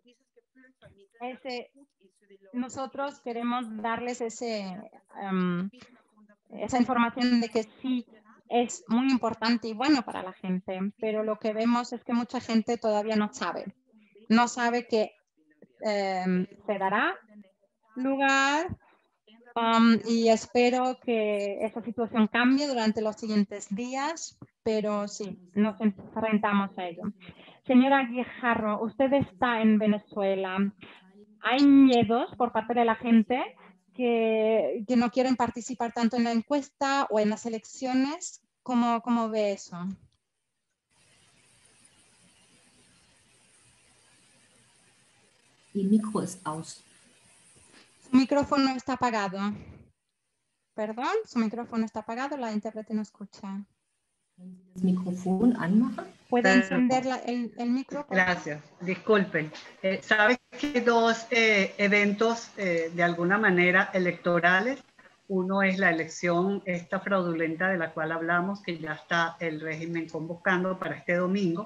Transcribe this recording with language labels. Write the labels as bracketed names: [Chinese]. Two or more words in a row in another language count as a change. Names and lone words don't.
[Spanish] Nosotros queremos darles esa información de que sí es muy importante y bueno para la gente, pero lo que vemos es que mucha gente todavía no sabe que se dará lugar y espero que esa situación cambie durante los siguientes días, pero sí, nos enfrentamos a ello. Señora Guijarro, usted está en Venezuela. ¿Hay miedos por parte de la gente que no quieren participar tanto en la encuesta o en las elecciones? ¿Cómo ve eso? [German] Ihr Mikro ist aus. [Spanish] Su micrófono está apagado. Perdón, su micrófono está apagado, la intérprete no escucha. [German] Das Mikrofon anmachen? [Spanish] ¿Puede encender el micro? Gracias, disculpen. Sabes que dos eventos de alguna manera electorales. Uno es la elección esta fraudulenta de la cual hablamos, que ya está el régimen convocando para este domingo,